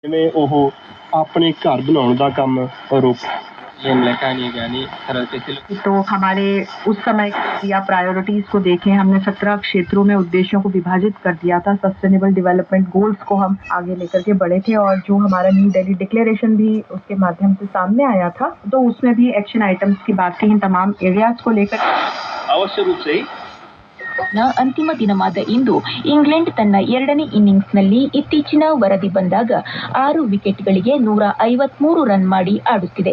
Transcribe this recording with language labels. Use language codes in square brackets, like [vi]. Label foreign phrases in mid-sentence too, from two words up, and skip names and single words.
[pa] ਜਿਵੇਂ ਉਹ ਆਪਣੇ ਘਰ ਬਣਾਉਣ ਦਾ ਕੰਮ ਰੋਕ। [hi] तो हमारे उस समय या प्रायोरिटीज को देखें, हमने 17 क्षेत्रों में उद्देश्यों को विभाजित कर दिया था। [en] sustainable development goals [hi] को हम आगे लेकर के बढ़े थे और जो हमारा न्यू दिल्ली डिक्लेरेशन भी उसके माध्यम से सामने आया था, तो उसमें भी [en] action items [hi] की बात थी इन तमाम एरियाज को लेकर। अवश्य रूप से [kn] ಅಂತಿಮ ದಿನವಾದ ಇಂದು ಇಂಗ್ಲೆಂಡ್ ತನ್ನ ಎರಡನೇ ಇನ್ನಿಂಗ್ಸ್ನಲ್ಲಿ ಇತ್ತೀಚಿನ ವರದಿ ಬಂದಾಗ 6 ವಿಕೆಟ್ಗಳಿಗೆ 153 ರನ್ ಮಾಡಿ ಆಡುತ್ತಿದೆ.